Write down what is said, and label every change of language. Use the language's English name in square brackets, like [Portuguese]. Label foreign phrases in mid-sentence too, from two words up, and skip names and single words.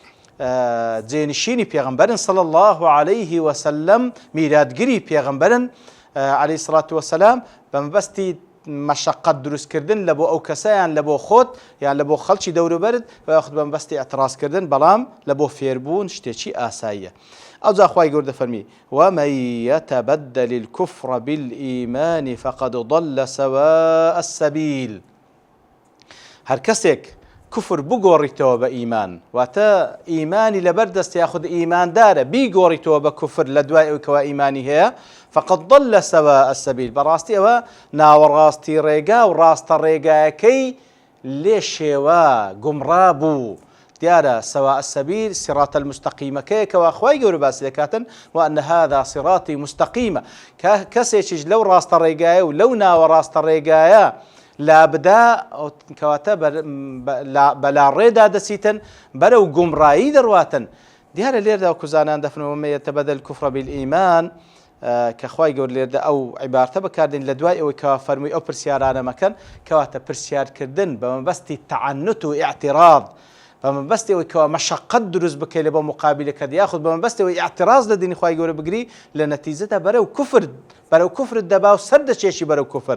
[Central Kurdish] جێنشینی پێغەمبەرن [Arabic] صلی الله عليه وسلم [Central Kurdish] میلادگیری پێغەمبەرن [Arabic] عليه الصلاة والسلام [Central Kurdish] بە مەبەستی مەشەقەت دروستکردن لە بۆ ئەو کەسەیان لە بۆ خۆت یان لە بۆ خەڵکی دەوروبەرت وەخت بە مەبەستی ئەترازکردن بەڵام لە بۆ فێربوون شتێکی ئاساییە. ئەو جا خوای گەورە دەفەرمی [Arabic] ومن يتبدل الكفر بالإيمان فقد ضل سواء السبيل. [Central Kurdish] هەر کەسێک كفر بگۆڕیتەوە بە ئیمان واتە ئیمانی لەبەر دەست یاخود ئیماندارە بیگۆڕیتەوە بە کوفر لە دوای ئەوەی کەوا ئیمانی هەیە [Arabic] فقد ضل سواء السبيل. [Central Kurdish] بەڕاستی ئەوە ناوەڕاستی ڕێگا و ڕاستە ڕێگایەکەی لێ شێوە گومڕا بوو. دیارە [Arabic] سواء السبيل [Central Kurdish] صراط المستقيمەکەیە کەوا خوای گەورە باسی دەکاتن [Arabic] وأن هذا صراطي [Central Kurdish] مستقيمە کەسێکیش لەو ڕاستە ڕێگایە و لەو ناوەڕاستە ڕێگایە لابدا کەواتە بەلا ڕێدا دەچیتن بەرەو گومڕایی دەڕواتن. دیارە لێردا کوزانان دەفنەوە [Arabic] ومن يتبدل الكفر بالإيمان [Central Kurdish] کە خوای گەورە لێردا ئەو عیبارەتە بەکاردێن لە دوای ئەوەی کەوا فەرمووی ئەو پرسیارانە مەکەن کەواتە پرسیارکردن بە مەبەستی تەعەنوت و ئیعتیراض بە مەبەستی ئەوەی کەوا مەشەقەت دروست بکەی لە بۆ مقابلەکەت یاخود بە مەبەستی ئەوەی ئیعتیراض لە دینی خوای گەورە بگری لە نەتیجەدا بەرەو کوفرت دەبا و سەر دەچێشی بەرەو کوفر.